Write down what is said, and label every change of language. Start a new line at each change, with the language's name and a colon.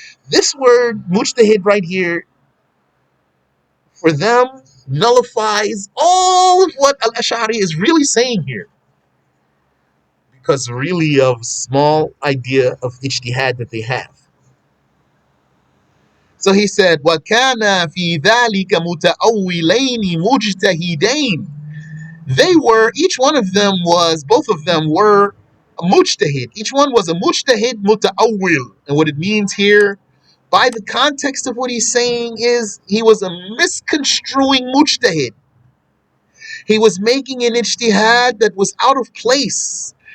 English: This word mujtahid right here, for them, nullifies all of what Al-Ash'ari is really saying here, because really of small idea of ijtihad that they have. So he said,
Arabic: وَكَانَ فِي ذَلِكَ مُتَأَوِّلَيْنِ مُجْتَهِدَيْنِ.
English: They were, each one of them was, both of them were a mujtahid. Each one was a mujtahid muta'awwil. And what it means here, by the context of what he's saying, is he was a misconstruing mujtahid. He was making an ijtihad that was out of place.